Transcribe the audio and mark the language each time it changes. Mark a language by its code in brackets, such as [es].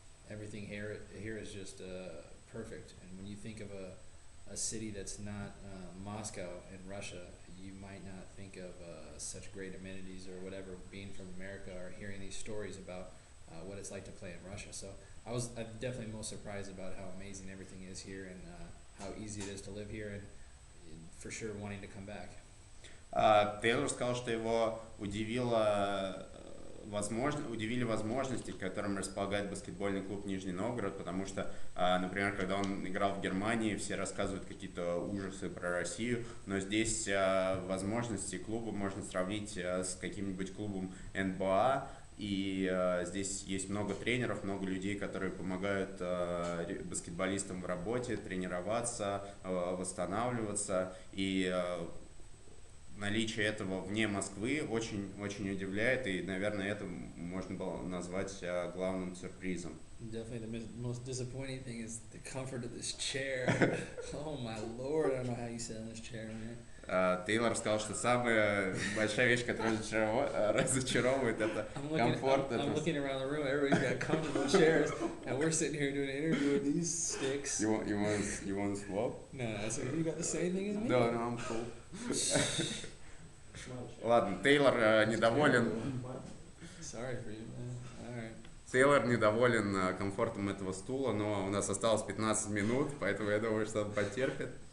[en] Everything here is just perfect. And when you think of a city that's not Moscow in Russia, you might not think of such great amenities or whatever, being from America or hearing these stories about what it's like to play in Russia. So I'm definitely most surprised about how amazing everything is here and how easy it is to live here, and for sure wanting to come back. [ru] Тейлор сказал, что его удивили возможности, которым располагает баскетбольный клуб Нижний Новгород, потому что, например, когда он играл в Германии, все рассказывают какие-то ужасы про Россию, но здесь возможности клуба можно сравнить с каким-нибудь клубом НБА, и здесь есть много тренеров, много людей, которые помогают баскетболистам в работе, тренироваться, восстанавливаться, и наличие этого вне Москвы очень удивляет, и, наверное, это можно было назвать главным сюрпризом. [en] Definitely the most disappointing thing is the comfort of this chair. Oh my lord, I don't know how you sit in this chair, man. [ru] Тейлор сказал, что самая большая вещь, которая разочаровывает, это комфорт. [en] I'm looking around the room, everybody's got comfortable chairs, and we're sitting here doing an interview with these sticks. You want to swap? No, so you got the same thing as me? No, I'm cool. [ru] Ладно, Тейлор недоволен. [en] Sorry for you, man. All right. [ru] Тейлор недоволен комфортом этого стула, но у нас осталось 15 минут, поэтому я думаю, что он потерпит.